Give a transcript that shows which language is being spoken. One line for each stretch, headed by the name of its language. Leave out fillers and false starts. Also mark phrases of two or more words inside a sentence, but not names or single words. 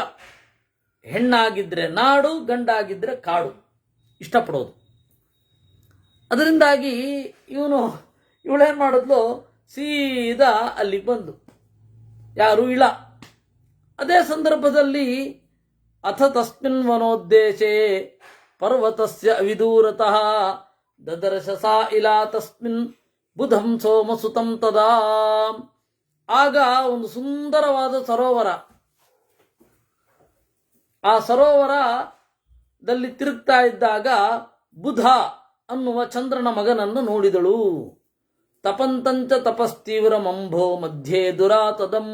Kannada: ಹೆಣ್ಣಾಗಿದ್ರೆ ನಾಡು, ಗಂಡಾಗಿದ್ರೆ ಕಾಡು ಇಷ್ಟಪಡೋದು. ಅದರಿಂದಾಗಿ ಇವಳೇನ್ ಮಾಡಿದ್ಲು, ಸೀದಾ ಅಲ್ಲಿಗೆ ಬಂದು ಯಾರು ಇಳ. ಅದೇ ಸಂದರ್ಭದಲ್ಲಿ
Sanskrit: ಅಥ ತಸ್ಮಿನ್ ವನೋದ್ದೇಶೆ ಪರ್ವತಸ್ಯ ಅವಿದೂರತಃ ದದರ್ಶ ಸಾ ಇಲಾ ತಸ್ಮಿನ್ ಬುಧಂ ಸೋಮಸುತಂ ತದಾ.
Kannada: ಆಗ ಒಂದು ಸುಂದರವಾದ ಸರೋವರ, ಆ ಸರೋವರದಲ್ಲಿ ತಿರುಗ್ತಾ ಇದ್ದಾಗ ಬುಧ ಅನ್ನುವ ಚಂದ್ರನ ಮಗನನ್ನು ನೋಡಿದಳು.
Sanskrit: ತಪಂತಂಚ ತಪಸ್ತೀವ್ರ ಮಂಭೋ ಮಧ್ಯೆ ದುರಾತದಂ.